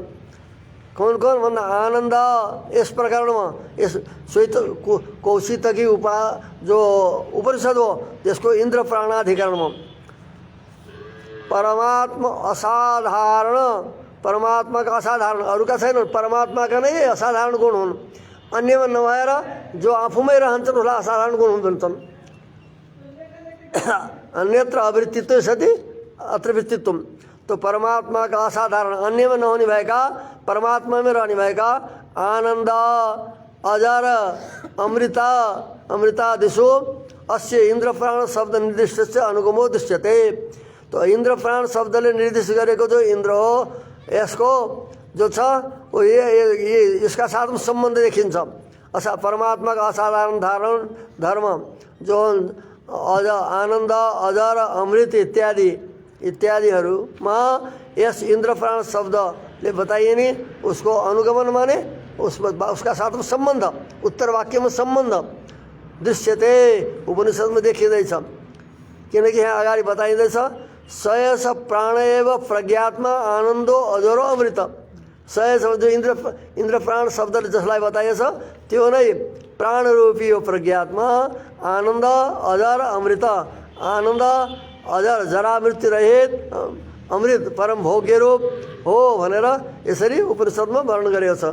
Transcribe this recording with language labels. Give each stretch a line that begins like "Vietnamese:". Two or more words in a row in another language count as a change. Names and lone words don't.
Nepali: कौन कौन भन्दा आनन्द, यस प्रकरणमा यस श्वेत कौशितकी जो उपनिषद हो त्यसको इन्द्र प्राणाधिकरणमा परमात्मा असाधारण, परमात्माका असाधारण अरूका छैनन्, परमात्माका नै असाधारण गुण हुन्। अन्यमा नभएर जो आफूमै रहन्छन् उसलाई असाधारण गुण हुन्छन्।
Sanskrit: अन्यत्र अवृत्तित्व सति अत्र वृत्तित्व,
Nepali: तो परमात्माका असाधारण अन्यमा नहुने भएका परमात्मामै रहने भएका आनन्द, अजर,
Sanskrit: अमृता, अमृतादिशो अस्य इन्द्र प्राण शब्द निर्दिष्टस्य अनुगमो दृश्यते।
Nepali: तो इन्द्र प्राण शब्दले निर्दिष्ट गरेको जो इन्द्र हो यसको जो छ
Hindi: वो ये इसका साथ
Nepali: सम्बन्ध देखिन्छ। परमात्माका असाधारण धर्म जो अज आनन्द अजर अमृत इत्यादिहरूमा यस इन्द्र प्राण शब्दले बताइए नि उसको अनुगमन माने उसका साथमा सम्बन्ध, उत्तर वाक्यमा सम्बन्ध दृश्यते उपनिषदमा देखिँदैछ। किनकि यहाँ अगाडि बताइँदैछ
Sanskrit: सयस प्राण एव प्रज्ञात्मा आनन्दो अजरो अमृत।
Nepali: सयस जो इन्द्र प्राण शब्दले जसलाई बताइएछ त्यो नै प्राणरूपी यो प्रज्ञात्मा आनन्द अजर अमृत, आनन्द अजर जरा मृत्यु रहित अमृत परम भोग्य रूप हो भनेर यसरी उपनिषदमा वर्णन गरेको छ।